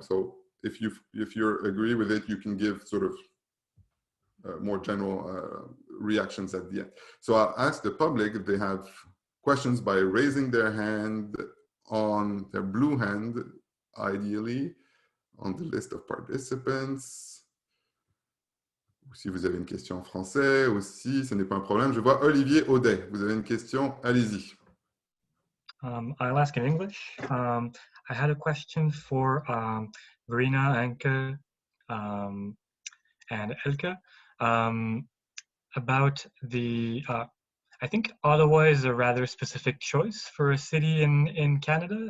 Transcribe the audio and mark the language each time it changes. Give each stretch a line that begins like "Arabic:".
English: So if you agree with it, you can give sort of more general reactions at the end. So I'll ask the public if they have questions by raising their hand on their blue hand, ideally, on the list of participants.
French: Si vous avez une question en français aussi, ce n'est pas un problème. Je vois Olivier Audet. Vous avez une question? Allez-y.
English: I'll ask in English. I had a question for Verena, Anke, and Elke about the, I think Ottawa is a rather specific choice for a city in Canada.